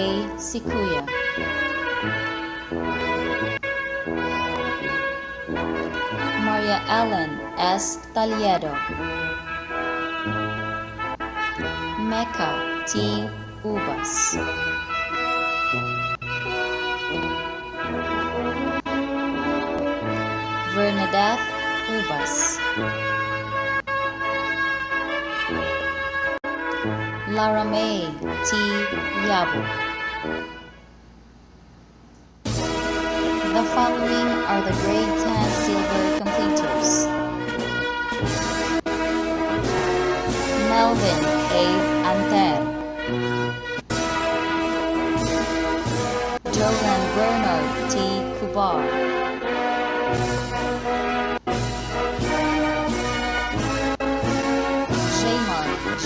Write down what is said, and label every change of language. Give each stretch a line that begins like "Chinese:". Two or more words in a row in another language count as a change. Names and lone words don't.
English: Sikuya, Maria Ellen S. Taliedo, Mecca T. Ubas, Bernadette Ubas, Lara May T. Yabu. The following are the grade 10 silver completers: Melvin A. Anter, Jolan Bernard T. Kubar, Jamar J.